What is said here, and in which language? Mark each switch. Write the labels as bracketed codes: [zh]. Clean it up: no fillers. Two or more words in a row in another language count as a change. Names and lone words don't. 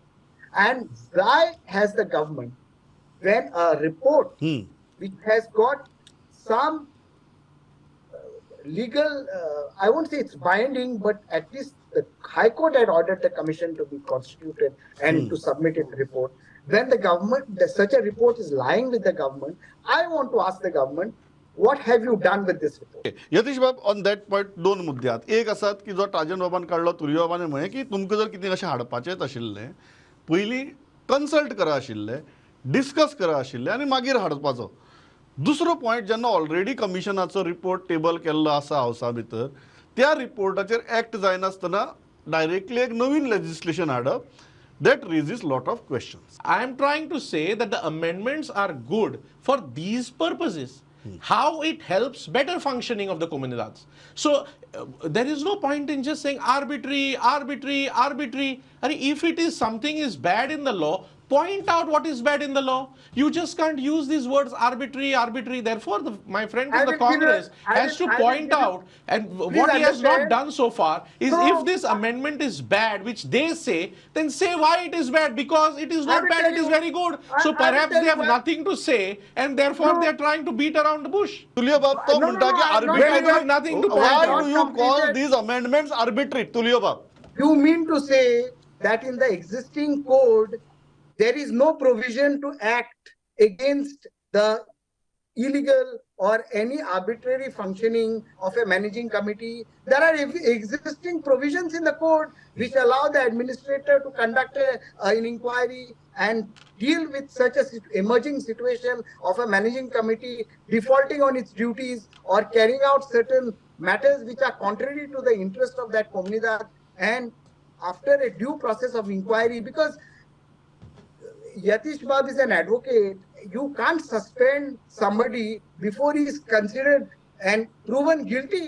[en] And why has the government, when a report which has got some legal, I won't say it's binding, but at least the High Court had ordered the commission to be constituted and to submit its report. When the government, such a report is lying with the government, I want to ask the government, what have you done with this report? [kok] यतीश बाब, [en] on that point [kok] दोन मुद्दे आहेत. एक आसात की जो टाजन बाबान काढलो, तुलिया बाबाने म्हळें की तुमकां जर कितें अशें हाडपाचेंच आशिल्लें, पयलीं कन्सल्ट करा आशिल्लें, डिस्कस करा आशिल्लें आनी मागीर हाडपाचो. दुसरो पॉइंट, जेन्ना ऑलरेडी कमिशनाचो रिपोर्ट टेबल केल्लो आसा हावसा भितर, त्या रिपोर्टाचेर एक्ट जायनासतना डायरेक्टली एक नवीन लेजिस्लेशन हाडप, [en] that raises lot of questions. I am trying to say that the amendments are good for these purposes. How it helps better functioning of the Comunidades. So there is no point in just saying arbitrary. And if it is something is bad in the law, point out what is bad in the law. You just can't use these words arbitrary. Therefore, my friend from the Congress has to point out, and what he has not done so far is, if this amendment is bad, which they say, then say why it is bad, because it is not bad, it is very good. So perhaps they have nothing to say, and therefore they are trying to beat around the bush. [kok] तुलिया बाब, तो म्हणटा की arbitrary, [en] nothing to point why out. do you call these amendments arbitrary, तुलिया बाब? You mean to say that in the existing code, there is no provision to act against the illegal or any arbitrary functioning of a managing committee? There are existing provisions in the code which allow the administrator to conduct an inquiry and deal with such a emerging situation of a managing committee defaulting on its duties or carrying out certain matters which are contrary to the interest of that Comunidade, and after a due process of inquiry, because Yatish Bab is an advocate you can't suspend somebody before he is considered and proven guilty.